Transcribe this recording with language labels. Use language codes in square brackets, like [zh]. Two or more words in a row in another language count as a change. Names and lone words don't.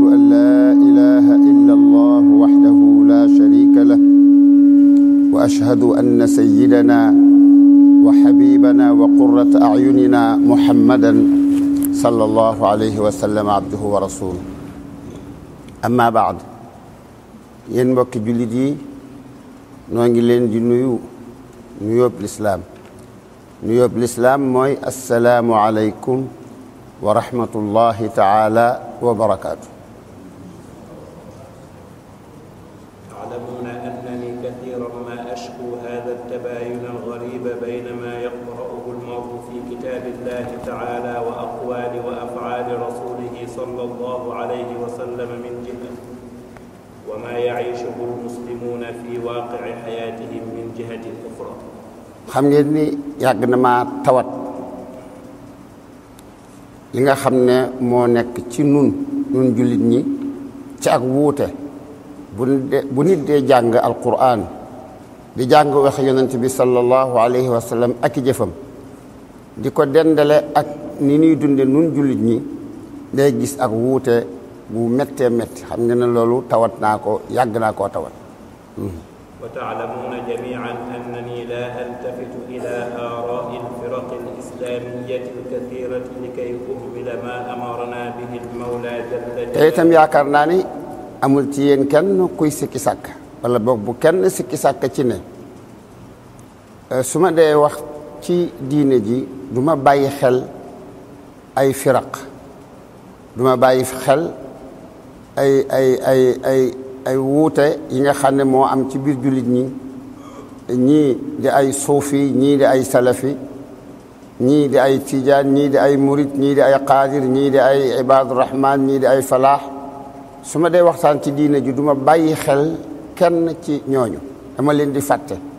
[ar] أن لا إله إلا الله وحده لا شريك له وأشهد أن سيدنا وحبيبنا وقرة أعيننا محمدا صلى الله عليه وسلم عبده ورسوله أما بعد [wo] yéen mbokki jullit yi noo ngi leen di nuyoob lislaam mooy [ar] السلام عليكم ورحمة الله تعالى وبركاته. تعلمون أنني كثيرا ما أشكو هذا التباين الغريب بين ما يقرأه المرء في كتاب الله تعالى وأقوال وأفعال رسوله صلى الله عليه وسلم من جهة وما يعيشه المسلمون في واقع حياتهم من جهة أخرى. [wo] xam ngeen ni yàgg na ma tawat li nga xam ne moo nekk ci nun jullit ñi ci ak wuute bu nit dee jàng alquran di jàng wax yonent bi [ar] صلى الله عليه وسلم [wo] ak i jëfam di ko dendale ak ni ñuy dunde nun jullit ñi day gis ak wuute bu méttee métti xam ngeen ne loolu tawat naa ko yàgg naa koo tawat. [ar] وتعلمون جميعا أنني لا ألتفت إلى آراء الفرق الإسلامية الكثيرة لكي أكمل ما أمرنا به المولى جل جلاله. [wo] te itam yaakaar naa ni amul ci yéen kenn kuy sikki sàkk wala boog bu kenn sikki sàkk ci ne su ma dee wax ci diine ji du ma bàyyi xel ay firaq du ma bàyyi xel ay wuute yi nga xam ne moo am ci biir jullit ñi ñii di ay suufi ñii di ay salafi ñii di ay tijaan ñii di ay murit ñii di ay qaadir ñii di ay ibaadurahmaan ñii di ay falaax su ma dee waxtaan ci diine ji du ma bàyyi xel kenn ci ñooñu dama leen di fàtte